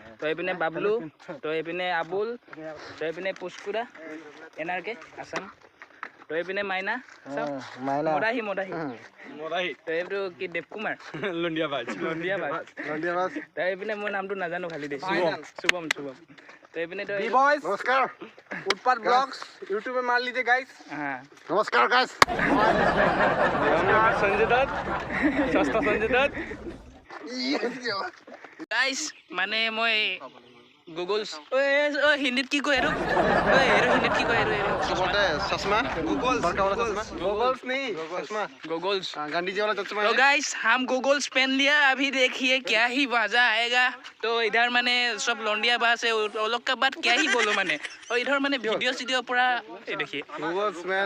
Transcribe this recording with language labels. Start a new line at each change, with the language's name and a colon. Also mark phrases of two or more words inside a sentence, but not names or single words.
Assamese: তো এইপিনে বাবলু, তো এইপিনে আবুল, তো এইপিনে পুষ্কুদা এনআৰকে আছাম, তো এইপিনে মাইনা মাইনা মদাহী মদাহী, মদাহী তো এইটো কি দেৱকুমাৰ লুণ্ডিয়াবাজ। লণ্ডিয়াবাজ, লৌণ্ডিয়াবাজ। তো এইপিনে মোৰ নামটো নাজানো খালি দেই, শুভম। তো এইপিনে তো बॉयज নমস্কাৰ।
Hindi: उत्पात ब्लॉग्स यूट्यूब में मार लीजिए गाइस।
Assamese: হা নমস্কাৰ গাইছ।
Hindi: संजय दत्त, सस्ता संजय दत्त।
Assamese: গাইছ মানে মই গুগল হিন্দীত কি কয় এইটো? এইটো হিন্দীত কি কয়? এইটো চবতে চশমা,
Hindi: बड़का वाला चश्मा, गॉगल्स नहीं, चश्मा, गूगल्स। गांधी जी वाला चश्मा तो है। गाइस हम गूगल्स पहन लिया, अभी देखिए क्या ही मजा आएगा। तो इधर मैंने सब लौंडिया बास है, वो लोग का बात क्या ही बोलो मैंने। और इधर मैंने वीडियो पूरा ये देखिए गूगल्स मैन।